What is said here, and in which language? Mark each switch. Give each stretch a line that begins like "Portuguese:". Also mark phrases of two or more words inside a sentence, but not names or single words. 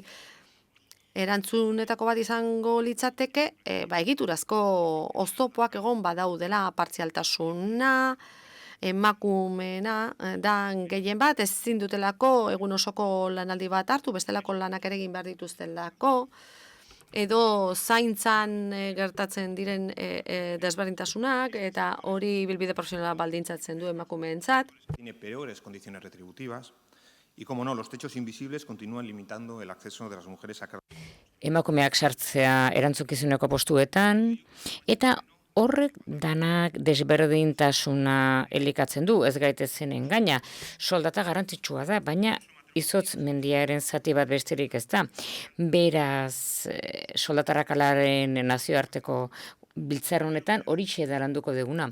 Basque: Erantzunetako bat izango litzateke, egiturazko oztopoak egon badaudela partzialtasuna, emakumena da gehien bat, ezin dutelako egun osoko lanaldi bat hartu, bestelako lanak ere egin behar dituztelako, edo zaintzan gertatzen diren desberdintasunak, eta hori bilbide profesionala baldintzatzen du emakumeentzat.
Spanish: Tiene peores condiciones retributivas y, como no, los techos invisibles continúan limitando el acceso de las mujeres a
Basque: emakumeak sartzea erantzukizuneko postuetan, eta horrek danak desberdintasuna elikatzen du, ez gaitezen engaina. Soldata garrantzitsua da, baina izotz mendiaren zati bat besterik ez da. Beraz, soldatarrakalaren nazioarteko biltzar honetan horixe daranduko duguna.